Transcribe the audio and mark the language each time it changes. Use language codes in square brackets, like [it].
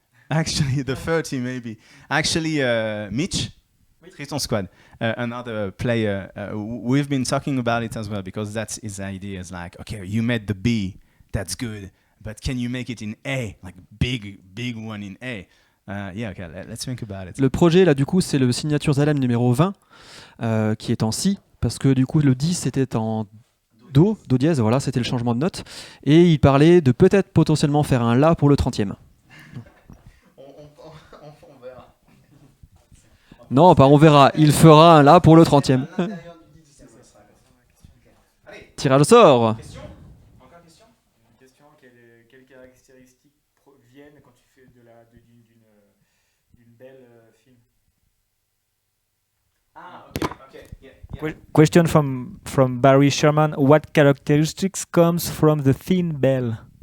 [en] Actually, the 30 maybe. Actually, Mitch, Triton Squad, another player. We've been talking about it as well because that's his idea. Is like, okay, you made the B, that's good, but can you make it in A, like big one in A? Yeah, okay, let's think about it. [fr] Le projet là du coup c'est le signature Zalem numéro 20 qui est en Si parce que du coup le 10 c'était en Do dièse, voilà, c'était le changement de note et il parlait de peut-être potentiellement faire un La pour le 30e. On verra. Non, pas on verra, il fera un La pour le 30e. Tirage au sort. Question? Encore question? Une question, quelles caractéristiques viennent quand tu fais d'une belle film? Ah, okay, yeah. [en] Question from Barry Sherman. What characteristics comes from the thin bell?